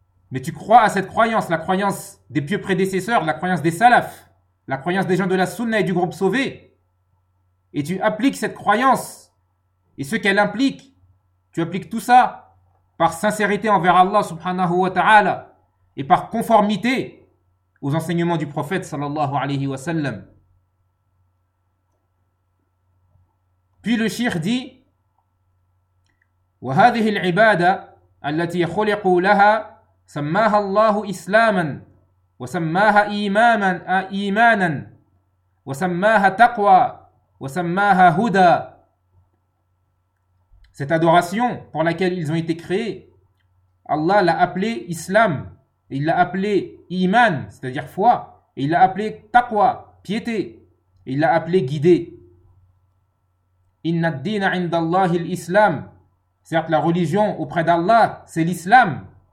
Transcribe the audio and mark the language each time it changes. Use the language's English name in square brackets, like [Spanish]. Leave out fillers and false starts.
[French] Mais tu crois à cette croyance, la croyance des pieux prédécesseurs, la croyance des salafs, la croyance des gens de la Sunna et du groupe sauvé, et tu appliques cette croyance et ce qu'elle implique. Tu appliques tout ça par sincérité envers Allah subhanahu wa ta'ala et par conformité aux enseignements du prophète sallallahu alayhi wa sallam. Puis le Cheikh dit: [Arabic] وهذه العبادة التي خلقوا لها سماها الله إسلاما وسماها إيماما إيمانا وسماها تقوى وسماها هدى. [French] Cette adoration pour laquelle ils ont été créés, Allah l'a appelé Islam, et il l'a appelé Iman, c'est-à-dire foi, et il l'a appelé taqwa, piété, et il l'a appelé guidé. [Arabic] Inna ad-din 'inda Allah al-Islam, [French] certes la religion auprès d'Allah c'est l'Islam.